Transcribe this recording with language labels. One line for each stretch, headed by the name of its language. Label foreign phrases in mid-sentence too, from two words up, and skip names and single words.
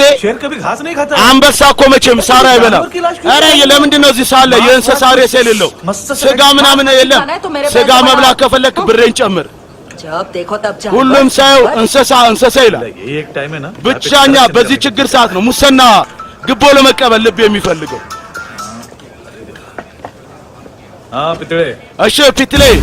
Hindi: शेर कभी घास नहीं खाता
Amharic: አንበሳ እኮ መቼም ሳር አይበላም። ኧረ ለምንድን ነው እዚህ ሳለ የእንስሳ ሬሳ የሌለው? ስጋ ምናምን የለም። ስጋ መብላት ከፈለክ ብሬን ጨምር።
Hindi: जब देखो तब
Amharic: ሁሉም ሰው እንስሳ እንስሳ ይላል።
Hindi: ये एक टाइम है ना
Amharic: ብቻኛ በዚህ ችግር ሰዓት ነው ሙሰና ግቦ ለመቀበል ልብ የሚፈልገው።
Hindi: हाँ पितड़े
Amharic: እሺ ፊትሌ